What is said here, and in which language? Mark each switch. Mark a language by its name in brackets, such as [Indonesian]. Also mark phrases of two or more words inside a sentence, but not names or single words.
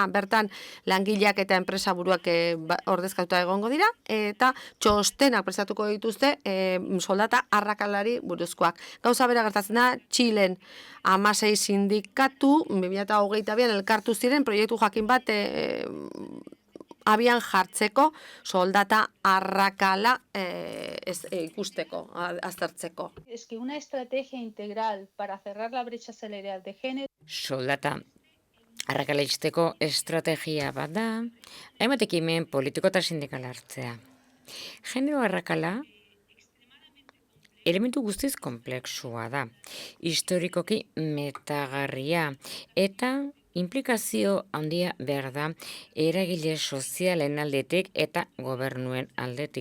[Basque] Bertan, langileak eta enpresa buruak ordezkatuta egongo dira, eta txostenak prestatuko dituzte soldata arrakalari buruzkoak. Gauza bera gertatzen da, Txilen 16 sindikatu, 2022an elkartu ziren proiektu jakin bat abian jartzeko soldata arrakala ikusteko, aztertzeko. [Spanish] Es que una estrategia integral para cerrar la brecha salarial de género. [Basque] Soldata arrakala izteko estrategia bat da, hainbat ekimen politiko eta sindikal hartzea. Genero arrakala elementu guztiz komplexua da, historikoki metagarria eta implikazio handia behar da eragile sozialen aldetik eta gobernuen aldetik.